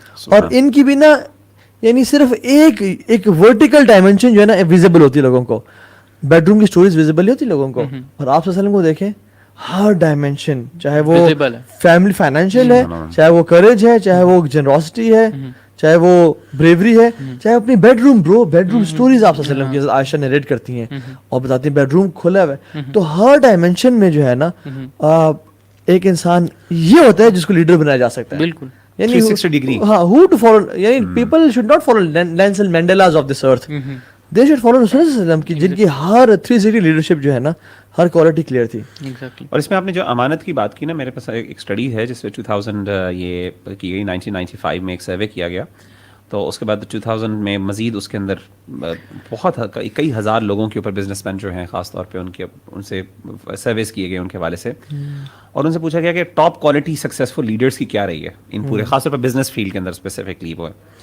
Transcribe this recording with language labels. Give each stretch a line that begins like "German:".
Urdu: اور ان کی بھی نا یعنی صرف ایک ورٹیکل ڈائمینشن جو ہے نا ویزیبل ہوتی ہے لوگوں کو, بیڈ روم کی اسٹوریز ویزیبل نہیں ہوتی لوگوں کو, اور آپ صلی اللہ علیہ وسلم کو دیکھیں ہر ڈائمینشن, چاہے وہ فیملی فائنینشیل ہے, چاہے وہ کریج ہے, چاہے وہ جنروسٹی ہے, چاہے وہ بریوری ہے, چاہے اپنی bed room bed room stories آپ صلی اللہ علیہ وسلم کی عائشہ نریٹ کرتی ہیں اور بتاتی ہیں بیڈ روم کھلا ہوا ہے. تو ہر ڈائمینشن میں جو ہے نا ایک انسان یہ ہوتا ہے جس کو لیڈر بنایا جا سکتا ہے. بالکل, یعنی 360 ڈگری.
English: ہاں, who to follow, یعنی people should not follow Nelson Mandelas of this earth. They should follow Rasul
Urdu: صلی اللہ علیہ وسلم کی, جن کی ہر 360 لیڈرشپ جو ہے نا ہر کوالٹی کلیئر تھی. اور اس میں آپ نے جو امانت کی بات کی نا, میرے پاس ایک اسٹڈی ہے جس میں 2000 یہ کی گئی 1995 میں ایک سروے کیا گیا, تو اس کے بعد 2000 میں مزید اس کے اندر بہت کئی ہزار لوگوں کے اوپر بزنس مین جو ہیں خاص طور پہ ان سے سرویز کیے گئے ان کے حوالے سے, اور ان سے پوچھا گیا کہ ٹاپ کوالٹی سکسیزفل لیڈرس کی کیا رہی ہے ان پورے خاص طور پر بزنس فیلڈ کے اندر اسپیسیفکلی وہ ہے.